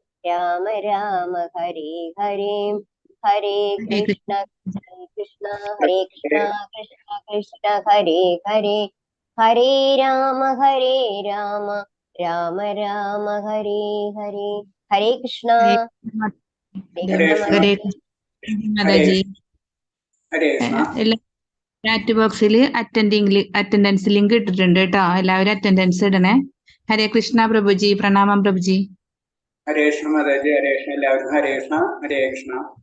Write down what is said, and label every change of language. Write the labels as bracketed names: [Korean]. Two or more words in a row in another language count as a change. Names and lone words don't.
[Sanskrit] രാമ ഹരേ ഹരേ, ഹരേ കൃഷ്ണ കൃഷ്ണ കൃഷ്ണ കൃഷ്ണ ഹരേ ഹരേ, ഹരേ രാമ രാമ രാമ ഹരേ ഹരേ, ഹരേ കൃഷ്ണ. [Malayalam] മാതാജി [English] chat boxil attendance link [Malayalam] ഇട്ടിട്ടുണ്ട് കേട്ടോ, എല്ലാവരും അറ്റൻഡൻസ് ഇടണേ. [Sanskrit] ഹരേ കൃഷ്ണ [Malayalam] പ്രഭുജി, പ്രണാമം പ്രഭുജി. [Sanskrit] ഹരേ കൃഷ്ണ [Malayalam] മാതാജി, ഹരേ കൃഷ്ണ എല്ലാവരും. [Sanskrit] ഹരേ കൃഷ്ണ ഹരേ കൃഷ്ണ.